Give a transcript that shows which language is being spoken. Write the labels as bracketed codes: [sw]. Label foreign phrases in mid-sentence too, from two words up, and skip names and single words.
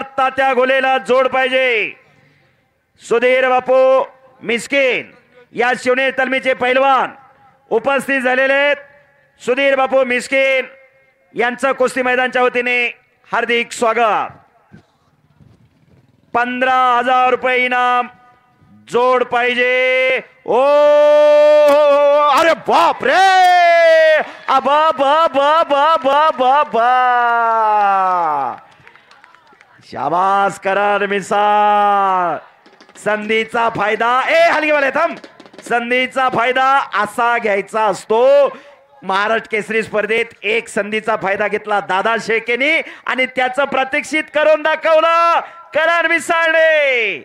[mr] तात्या घोलेला जोड पाहिजे. सुधीर बापू मिस्किन या शिवनेर तालमीचे पैलवान उपस्थित झालेले आहेत. सुधीर बापू मिस्किन यांचं कुस्ती मैदानच्या वतीने हार्दिक स्वागत. 15,000 रुपये इनाम जोड पाहिजे. ओ अरे बाप रे. अबा बा बा बा बा बा बा. शाबास करार मिसाळ. संधीचा फायदा हलगीवाले थांब. संधीचा फायदा असा घ्यायचा असतो. महाराष्ट्र केसरी स्पर्धेत एक संधीचा फायदा घेतला दादा शेळकेनी आणि त्याचं प्रात्यक्षिक करून दाखवलं करार मिसाळने.